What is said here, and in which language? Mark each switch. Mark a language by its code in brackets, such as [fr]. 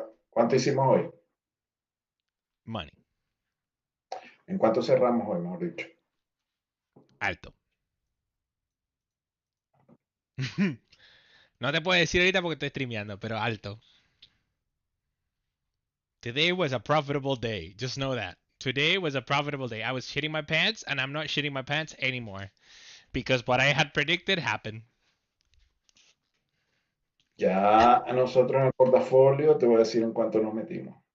[es] cuánto hicimos hoy? [en] Money. [es] ¿En cuánto cerramos hoy, mejor dicho? Alto. No te puedo decir ahorita porque estoy streameando, pero alto. [en] Today was a profitable day. Just know that. Today was a profitable day. I was shitting my pants and I'm not shitting my pants anymore. Because what I had predicted happened. [es] Ya a nosotros en el portafolio te voy a decir en cuánto nos metimos.